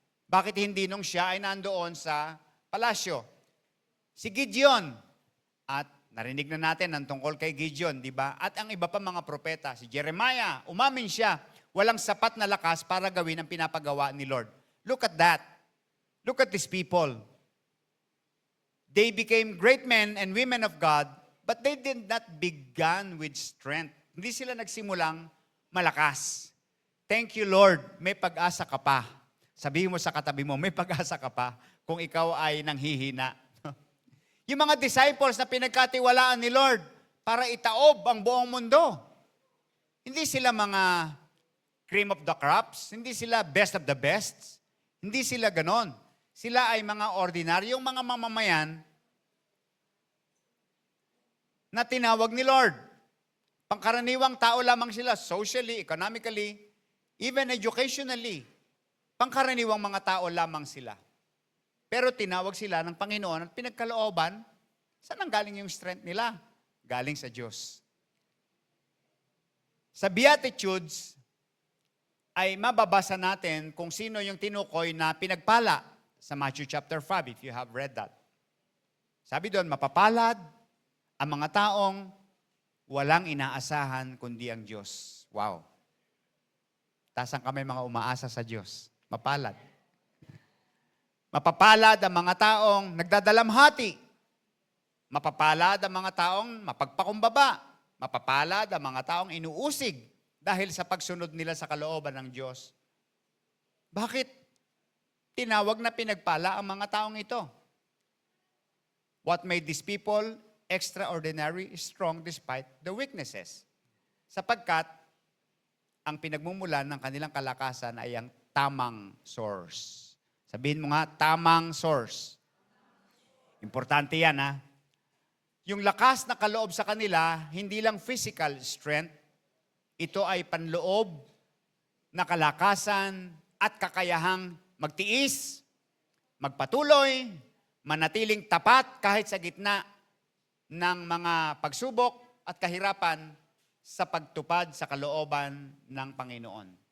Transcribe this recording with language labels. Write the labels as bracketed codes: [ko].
[tl] Bakit hindi nung siya ay nandoon sa palasyo? Si Gideon, at narinig na natin ang tungkol kay Gideon, di ba? At ang iba pa mga propeta, si Jeremiah, umamin siya, walang sapat na lakas para gawin ang pinapagawa ni Lord. [en] Look at that. Look at these people. They became great men and women of God, but they did not begin with strength. [tl] Hindi sila nagsimulang malakas. [en] Thank you, Lord. [tl] May pag-asa ka pa. Sabihin mo sa katabi mo, may pag-asa ka pa kung ikaw ay nanghihina. Yung mga disciples na pinagkatiwalaan ni Lord para itaob ang buong mundo. Hindi sila mga [en] cream of the crops. [tl] Hindi sila [en] best of the best. [tl] Hindi sila ganon. Sila ay mga ordinaryong mga mamamayan na tinawag ni Lord. Pangkaraniwang tao lamang sila, [en] socially, economically, even educationally. [tl] Pangkaraniwang mga tao lamang sila. Pero tinawag sila ng Panginoon at pinagkalooban, saan ang galing yung strength nila? Galing sa Diyos. Sa Beatitudes, ay mababasa natin kung sino yung tinukoy na pinagpala sa Matthew chapter 5, [en] if you have read that. [tl] Sabi doon, mapapalad ang mga taong walang inaasahan kundi ang Diyos. Wow. Tasang kami mga umaasa sa Diyos. Mapalad. Mapapalad ang mga taong nagdadalamhati. Mapapalad ang mga taong mapagpakumbaba. Mapapalad ang mga taong inuusig dahil sa pagsunod nila sa kalooban ng Diyos. Bakit tinawag na pinagpala ang mga taong ito? [en] What made these people extraordinary, strong despite the weaknesses? [tl] Sapagkat ang pinagmumulan ng kanilang kalakasan ay ang tamang source. Sabihin mo nga, tamang source. Importante yan, ha? Yung lakas na kaloob sa kanila, hindi lang physical strength, ito ay panloob na kalakasan at kakayahang magtiis, magpatuloy, manatiling tapat kahit sa gitna ng mga pagsubok at kahirapan sa pagtupad sa kalooban ng Panginoon.